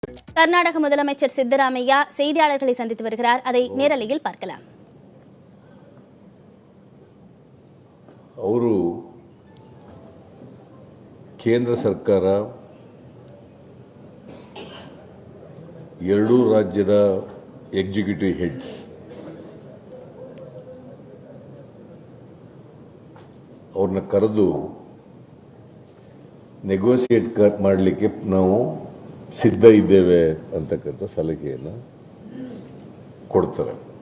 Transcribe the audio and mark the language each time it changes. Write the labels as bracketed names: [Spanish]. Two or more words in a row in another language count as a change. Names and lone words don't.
[Tamil] கர்நாடக முதலமைச்சர் சித்தராமையா செய்தியாளர்களை சந்தித்து வருகிறார். அதை நேரலையில் பார்க்கலாம். [Kannada] ಅವರು ಕೇಂದ್ರ ಸರ್ಕಾರ ಎರಡೂ ರಾಜ್ಯದ [English] executive heads [Kannada] ಅವ್ರನ್ನ ಕರೆದು ನೆಗೋಸಿಯೇಟ್ ಮಾಡಲಿಕ್ಕೆ ನಾವು ಸಿದ್ಧ ಇದ್ದೇವೆ ಅಂತಕ್ಕಂಥ ಸಲಹೆಯನ್ನು ಕೊಡ್ತಾರೆ.